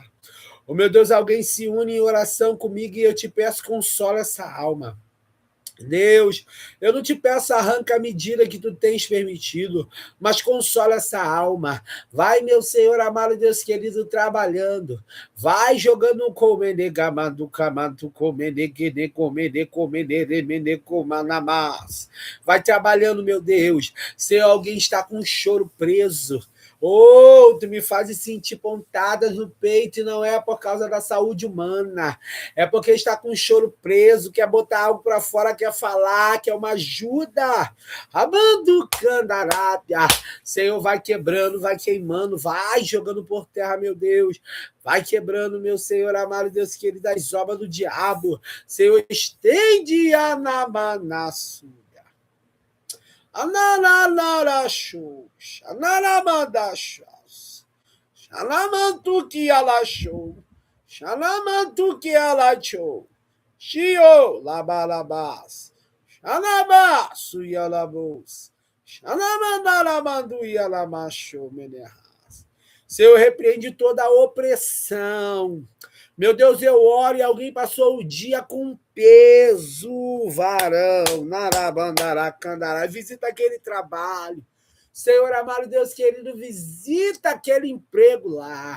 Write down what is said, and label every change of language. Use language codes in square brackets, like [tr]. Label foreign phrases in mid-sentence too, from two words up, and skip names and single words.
[pt] Oh, meu Deus, alguém se une em oração comigo e eu te peço, consola essa alma. Deus, eu não te peço arranca a medida que tu tens permitido, mas consola essa alma. Vai, meu Senhor amado Deus querido, trabalhando. Vai jogando um comene gamando camando comene comanamás. Vai trabalhando, meu Deus. Se alguém está com um choro preso, tu me fazes sentir pontadas no peito e não é por causa da saúde humana. É porque está com um choro preso, quer botar algo para fora, quer falar, quer uma ajuda. Amando Candarábia. Senhor, vai quebrando, vai queimando, vai jogando por terra, meu Deus. Vai quebrando, meu Senhor amado, Deus querido, as obras do diabo. Senhor, estende a namanaço. Ananarachos, ananamadachas, xanamantuki alachou, xanamantuki alachou, xio labalabás, xanabaço yalabos, xanamandaramandu yalamachou menerras. Senhor, repreende toda a opressão. Meu Deus, eu oro e alguém passou o dia com peso, varão, narabandaracandará. Visita aquele trabalho. Senhor amado, Deus querido, visita aquele emprego lá.